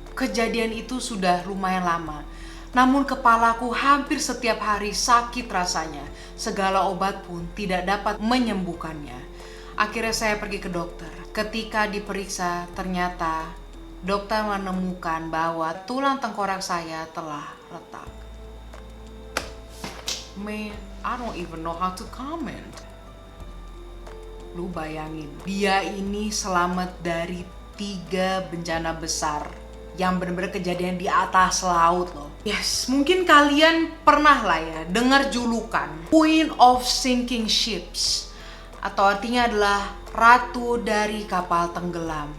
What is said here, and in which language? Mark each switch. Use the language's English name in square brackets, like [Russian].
[Indonesian] Kejadian itu sudah lumayan lama. Namun kepalaku hampir setiap hari sakit rasanya. Segala obat pun tidak dapat menyembuhkannya. Akhirnya saya pergi ke dokter. Ketika diperiksa, ternyata dokter menemukan bahwa tulang tengkorak saya telah retak. [English] Man, I don't even know how to comment. [Indonesian] Lu bayangin, dia ini selamat dari 3 bencana besar yang benar-benar kejadian di atas laut loh. Yes, mungkin kalian pernah lah ya dengar julukan Queen of Sinking Ships, atau artinya adalah ratu dari kapal tenggelam.